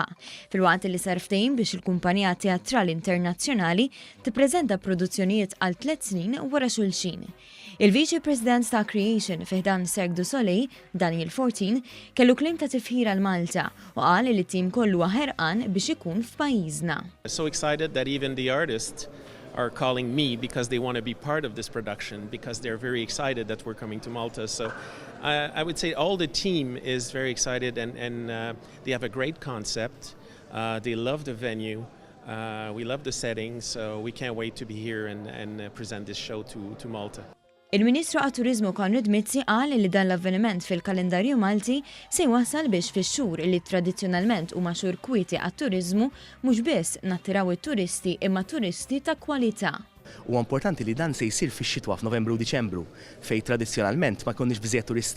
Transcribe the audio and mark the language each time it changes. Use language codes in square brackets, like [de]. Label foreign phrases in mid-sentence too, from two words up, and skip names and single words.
[mt] Filwaqt li sar ftehim biex il-kumpanija teatrali internazzjonali tippreżenta produzzjonijiet għal 3 snin wara xulxin. Il-Viċi President ta' Creation fiħdan Cirque du Soleil, Daniel Fortin, kellu klim ta' tifħira l-Malta u qal li t-tim kollu ħerqan biex ikun f'pajjiżna. [en] So excited that even the artists are calling me because they want to be part of this production, because they're very excited that we're coming to Malta. So I would say all the team is very excited and they have a great concept. They love the venue. We love the setting, so we can't wait to be here and present this show to Malta. [mt] Il-Ministru għat-Turiżmu Mizzi qal li dan l-avveniment fil-kalendarju Malti se jwassal biex fix-xhur li tradizzjonalment huma xhur kwieti għat-turiżmu mhux biss nattiraw it-turisti imma turisti ta' kwalità. Huwa importanti li dan se jsir fix-xitwa f'Novembru u Diċembru fejn tradizzjonalment ma jkunniex biżejjed turisti.